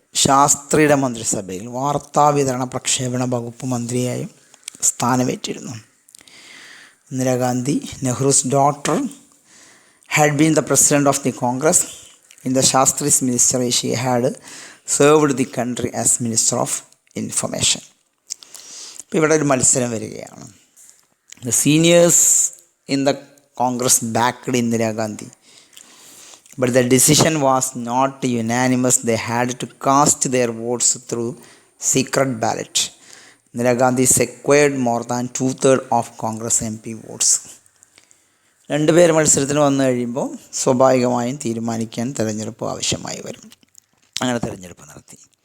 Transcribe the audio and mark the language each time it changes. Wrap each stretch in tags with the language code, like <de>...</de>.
<ml>ശാസ്ത്രിയുടെ മന്ത്രിസഭയിൽ വാർത്താവിതരണ പ്രക്ഷേപണ വകുപ്പ് മന്ത്രിയായും സ്ഥാനമേറ്റിരുന്നു.</ml> <en>Indira Gandhi, Nehru's daughter, had been the president of the Congress. In the ശാസ്ത്രീസ് ministry she had served the country as minister of information.</en> <ml>ഇപ്പോൾ ഇവിടെ ഒരു മത്സരം വരികയാണ്.</ml> <en>The seniors in the Congress backed Indira Gandhi, but the decision was not unanimous. They had to cast their votes through secret ballot. Indira Gandhi secured more than 2/3 of Congress MP votes.</en> <ml>രണ്ടുപേർ മത്സരത്തിന് വന്നു കഴിയുമ്പോൾ സ്വാഭാവികമായും തീരുമാനിക്കാൻ തിരഞ്ഞെടുപ്പ് ആവശ്യമായി വരും. അങ്ങനെ തിരഞ്ഞെടുപ്പ് നടത്തി.</ml>